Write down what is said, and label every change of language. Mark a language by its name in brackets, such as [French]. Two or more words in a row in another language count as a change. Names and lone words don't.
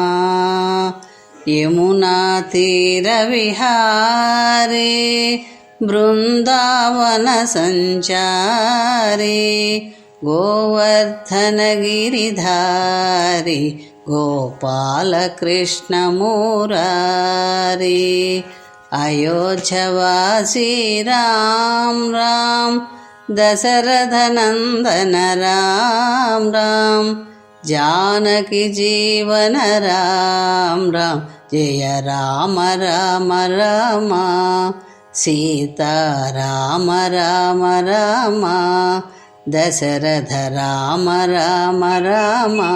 [Telugu] యమునా తీర విహారీ, బృందావన సంచారి, గోవర్ధన గిరిధారి, గోపాలకృష్ణ మురారి. అయోధ్యవాసి రామ్ రామ్, దశరథ నందన రామ్ రామ్, [Hindi] जानकी जीवन राम राम जय राम राम राम सीता राम राम राम दशरथ राम राम राम